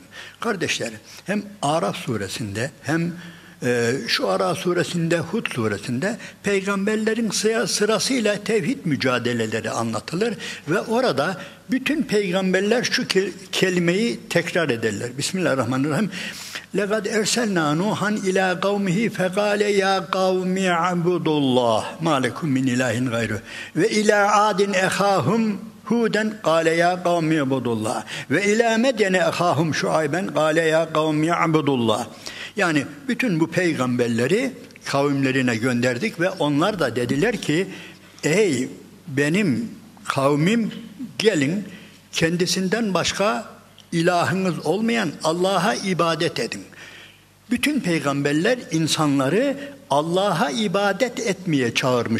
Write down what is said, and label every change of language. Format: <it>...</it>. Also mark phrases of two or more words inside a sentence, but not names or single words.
<tr>Kardeşler hem Araf suresinde hem şu Ara suresinde, Hud suresinde peygamberlerin sırasıyla tevhid mücadeleleri anlatılır ve orada bütün peygamberler şu kelimeyi tekrar ederler.</tr> <ar>Bismillahirrahmanirrahim. لَقَدْ اَرْسَلْنَا نُوحًا اِلَى قَوْمِهِ فَقَالَ يَا قَوْمِ اعْبُدُوا اللّٰهِ مَا لَكُمْ مِنْ اِلَٰهٍ غَيْرُهُ وَاِلَى عَادٍ اَخَاهُمْ هُودًا قَالَ يَا قَوْمِ اعْبُدُوا اللّٰهِ وَاِلَى مَدْيَنَ اَخَاهُمْ شُعَيْبًا قَالَ يَا قَوْمِ اعْبُدُوا اللّٰهِ.</ar> <tr>Yani bütün bu peygamberleri kavimlerine gönderdik ve onlar da dediler ki ey benim kavmim gelin kendisinden başka ilahınız olmayan Allah'a ibadet edin. Bütün peygamberler insanları Allah'a ibadet etmeye çağırmışlardır.</tr>